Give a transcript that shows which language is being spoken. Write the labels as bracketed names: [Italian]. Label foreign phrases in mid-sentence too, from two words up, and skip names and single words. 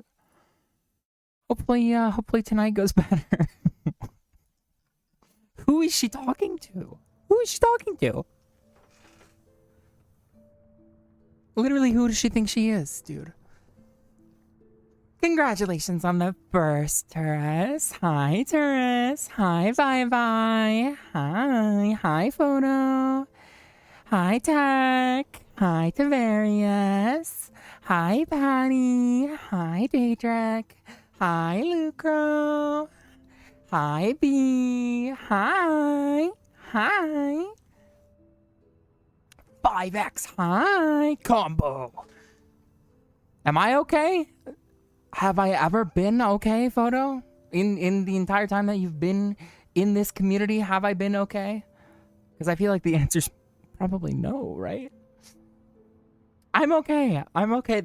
[English] Hopefully tonight goes better. Who is she talking to? Who is she talking to? Literally, who does she think she is, dude? Congratulations on the first, Turris. Hi, Turris. Hi, Bye. Hi, Photo. Hi, Tech. Hi, Tavarius. Hi, Patty. Hi, Daedric. Hi, Lucro. Hi, B. Hi. Hi. 5x. Hi, Combo. Am I okay? Have I ever been okay, Photo? In the entire time that you've been in this community, have I been okay? Because I feel like the answer's probably no, right? I'm okay. I'm okay.